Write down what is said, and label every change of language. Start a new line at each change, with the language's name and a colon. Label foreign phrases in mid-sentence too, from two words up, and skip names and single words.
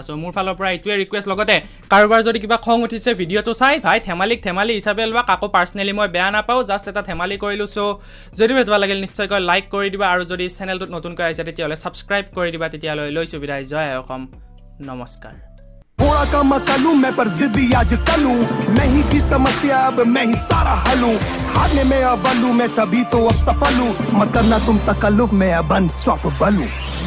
Assamese: চ' মোৰ ফালৰ পৰা এইটোৱে ৰিকুৱেষ্ট। লগতে কাৰোবাৰ যদি কিবা খং উঠিছে ভিডিঅ'টো চাই, ভাই ধেমালিক ধেমালি হিচাপে লোৱা, কাকো পাৰ্চনেলি মই বেয়া নাপাওঁ, জাষ্ট এটা ধেমালি কৰিলোঁ। চ' যদি ভাল লাগিল নিশ্চয়কৈ লাইক কৰি দিবা, আৰু যদি চেনেলটোত নতুনকৈ আহিছে তেতিয়াহ'লে ছাবস্ক্ৰাইব কৰি দিবা। তেতিয়ালৈ লৈছো বিদায়, জয় অসম, নমস্কাৰ।
Hindi: थोड़ा कम कलूं मैं पर जिद्दी आज कलूं, नहीं थी समस्या अब मैं ही सारा हलूं, हारने में अव्वल हूं मैं तभी तो अब सफल हूं, मत करना तुम तकल्लुफ में अब अनस्टॉपेबल हूं।